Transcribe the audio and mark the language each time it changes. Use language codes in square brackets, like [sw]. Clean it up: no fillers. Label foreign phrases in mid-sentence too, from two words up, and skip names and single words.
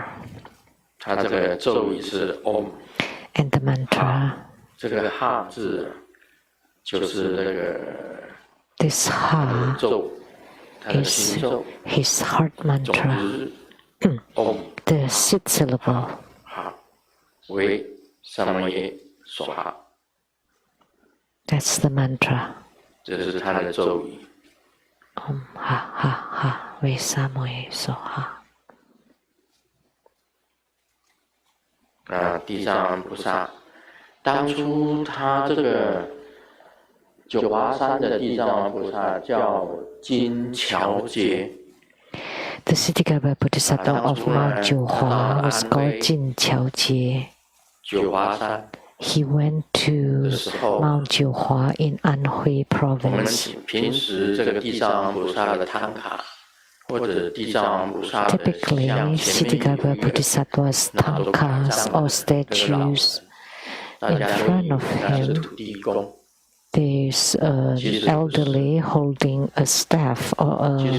[en] And the mantra, this Ha is his heart mantra. The sixth syllable. That's the mantra. [sa] Om ha ha ha ve samoye soha. [zh] 地藏王菩萨，当初他这个九华山的地藏王菩萨叫金乔杰。 [en] The Siddhikapa Bodhisattva of Mount Johua was called Jin Chao Jie. He went to Mount Johua in Anhui province. Typically, Siddhikapa Bodhisattva's tankas or statues, in front of him, there's an elderly holding a staff or